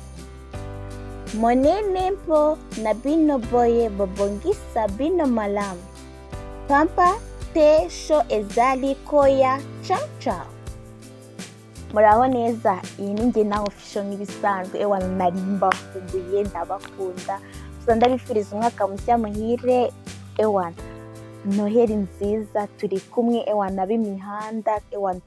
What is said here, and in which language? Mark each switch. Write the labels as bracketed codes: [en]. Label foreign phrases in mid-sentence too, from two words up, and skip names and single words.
[ln] Monene mpo na bino boye bobongisa bino malamu. Pampa te show ezali koya. [it] Ciao ciao. [rw] Muraho neza, iyi ni Ndina official nk'ibisanzwe. Ewa narimba kuguye ndabakunda. Gusa ndabifuriza umwaka mushya muhire. Ewa Noheri nziza, turi kumwe ewa nabimihanda.